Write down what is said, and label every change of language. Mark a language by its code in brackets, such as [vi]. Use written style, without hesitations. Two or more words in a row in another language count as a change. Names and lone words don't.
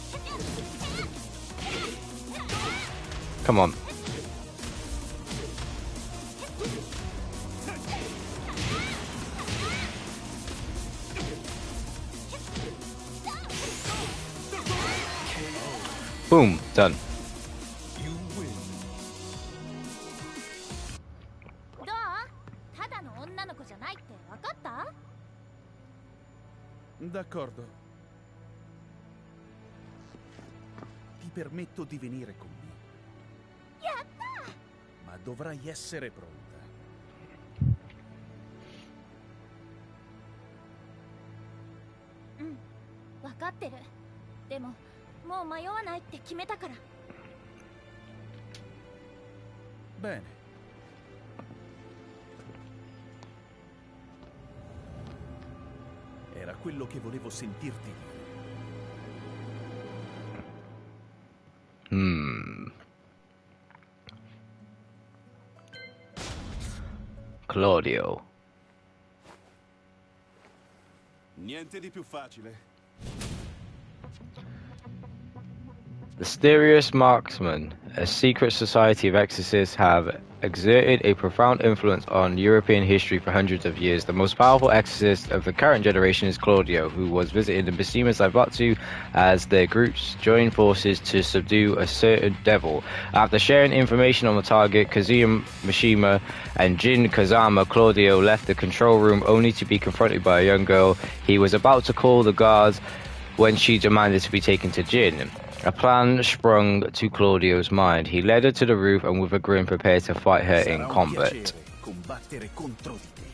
[en] Come on. Boom, done. You win. [ja] どう？ただの女の子じゃないって分かった？ [it] D'accordo. permetto di venire con me. Ma dovrai essere pronta. [ja] 分かってる。でももう迷わないって決めたから。 [it] Bene. Era quello che volevo sentirti dire. Claudio. Niente di più facile. [en] The Mysterious Marksmen, a secret society of exorcists, have exerted a profound influence on European history for hundreds of years. The most powerful exorcist of the current generation is Claudio, who was visited in Mishima Zaibatsu as their groups joined forces to subdue a certain devil. After sharing information on the target, Kazuya Mishima and Jin Kazama, Claudio left the control room only to be confronted by a young girl. He was about to call the guards when she demanded to be taken to Jin. A plan sprung to Claudio's mind. He led her to the roof and with a grin prepared to fight her in combat. [it] Combattere contro di te.